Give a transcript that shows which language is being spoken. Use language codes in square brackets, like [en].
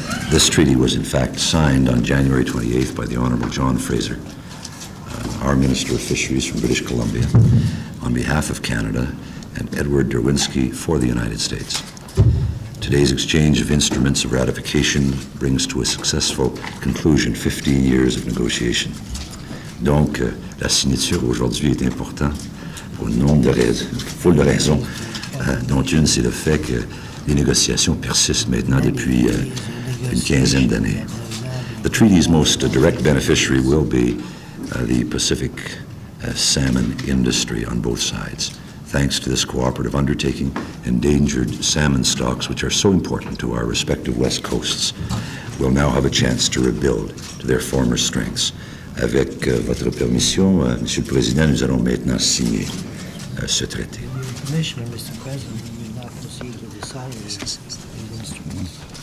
[en] This treaty was in fact signed on January 28th by the Honourable John Fraser, our Minister of Fisheries from British Columbia, on behalf of Canada, and Edward Derwinski for the United States. Today's exchange of instruments of ratification brings to a successful conclusion 15 years of negotiation. [fr] Donc, la signature aujourd'hui est importante pour une foule de raisons, dont une, c'est le fait que les négociations persistent maintenant depuis une quinzaine d'années. [en] The treaty's most direct beneficiary will be the Pacific salmon industry on both sides. Thanks to this cooperative undertaking, endangered salmon stocks, which are so important to our respective west coasts, will now have a chance to rebuild to their former strengths. [fr] Avec votre permission, Monsieur le Président, nous allons maintenant signer ce traité. [en] Commissioner, Mr. President, we will now proceed to the signing of these instruments.